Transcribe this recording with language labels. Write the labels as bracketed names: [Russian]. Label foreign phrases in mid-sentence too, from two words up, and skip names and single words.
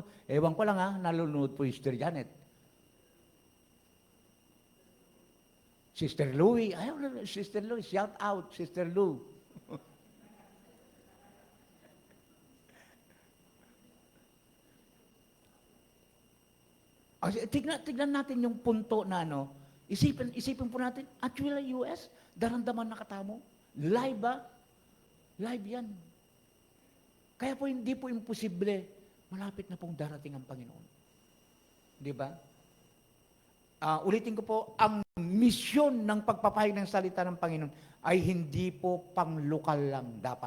[Filipino] Ewan ko lang nanonood po Sister Janet. Sister Louie, Sister Louie, shout out, Sister Lou. Tignan natin yung punto na isipin po natin, [English] actually US, [Pampanga] daramdaman nakatamo. [Filipino] Live ba? Live yan. Kaya po hindi po imposible, malapit na pong darating ang Panginoon. Di ba? Ulitin ko po, ang misyon ng pagpapahayag ng salita ng Panginoon ay hindi po pang-lokal lang dapat.